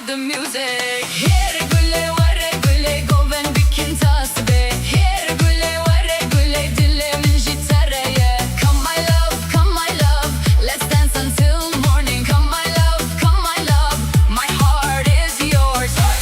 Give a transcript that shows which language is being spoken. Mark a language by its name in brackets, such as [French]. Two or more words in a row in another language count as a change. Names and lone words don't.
[Kurdish] music. Here güle vare güle goven bikin tas be. Here güle vare güle dilemin jitareye. [English] Come my love, let's dance until morning. Come my love, my heart is yours.